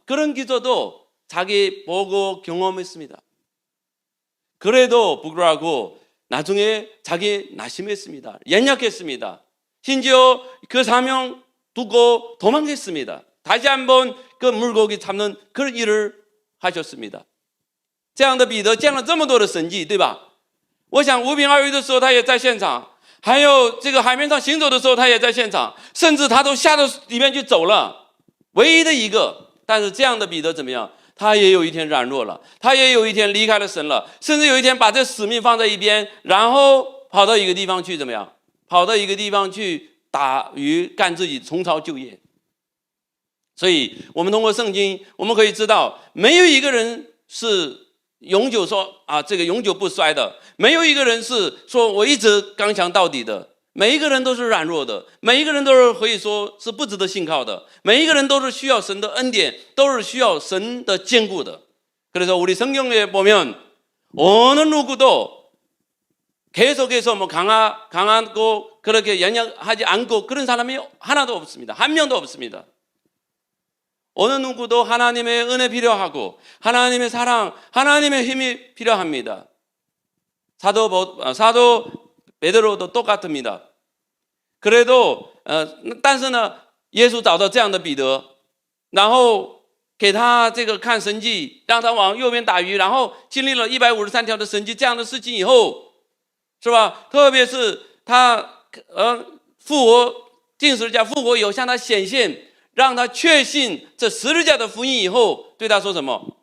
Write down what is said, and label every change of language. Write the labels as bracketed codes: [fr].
[ko] 그런 기도도 자기 보고 경험했습니다. 그래도 불구하고 나중에 자기 낙심했습니다. 연약했습니다. 심지어 그 사명 두고 도망했습니다. 다시 한번 그 물고기 잡는 그런 일을 하셨습니다. [zh] 这样的彼得见了这么多的神迹，对吧？我想5饼2鱼的时候他也在现场，还有这个海面上行走的时候他也在现场，甚至他都下到里面去走了，唯一的一个。但是这样的彼得怎么样？他也有一天软弱了，他也有一天离开了神了，甚至有一天把这使命放在一边，然后跑到一个地方去怎么样？跑到一个地方去打鱼干自己重操旧业。所以我们通过圣经我们可以知道，没有一个人是永久说这个永久不衰的，没有一个人是说我一直刚强到底的，每一个人都是软弱的，每一个人都是可以说是不值得信靠的，每一个人都是需要神的恩典，都是需要神的坚固的。 [ko] 그래서 우리 성경에 보면 어느 누구도 계속해서 강하고 그렇게 연약하지 않고 그런 사람이 하나도 없습니다. 한 명도 없습니다. 어느 누구도 하나님의 은혜 필요하고 하나님의 사랑, 하나님의 힘이 필요합니다. 사도 베드로도 똑같습니다. 그래도 [zh] 但是呢耶稣找到这样的彼得，然后给他这个看神迹，让他往右边打鱼，然后经历了153条的神迹这样的事情以后，是吧？特别是他复活定十字架复活以后向他显现，让他确信这十字架的福音以后，对他说什么？